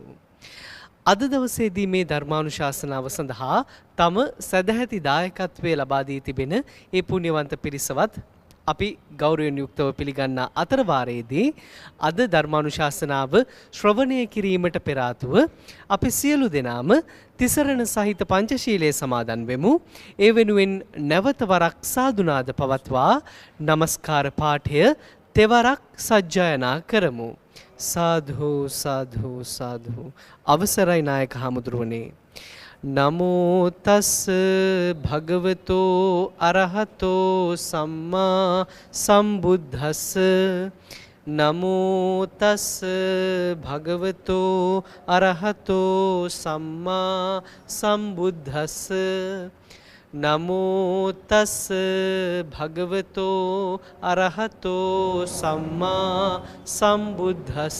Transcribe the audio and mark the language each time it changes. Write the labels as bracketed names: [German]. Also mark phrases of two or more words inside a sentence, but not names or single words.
[Sinhala] අද දවසේදී මේ ධර්මානුශාසනාව සඳහා තම සදැහැති දායකත්වයේ ලබා දී තිබෙන ඒ පුණ්‍යවන්ත පිරිසවත් අපි ගෞරවයෙන් යුක්තව පිළිගන්නා අතර වාරයේදී අද ධර්මානුශාසනාව ශ්‍රවණය කිරීමට පෙර ආතුව අපි සියලු දෙනාම තිසරණ සහිත පංචශීලයේ සමාදන් වෙමු. ඒ වෙනුවෙන් නැවත වරක් සාදුනාද පවත්වා නමස්කාර පාඨය තෙවරක් සජ්ජායනා කරමු. සාධු සාධු සාධු. අවසරයි නායක හමුදුරුවනේ. [Pali] නමෝ තස් භගවතෝ අරහතෝ සම්මා සම්බුද්දස්ස. නමෝ තස් භගවතෝ අරහතෝ සම්මා සම්බුද්දස්ස. නමෝ තස් භගවතෝ අරහතෝ සම්මා සම්බුද්දස්ස.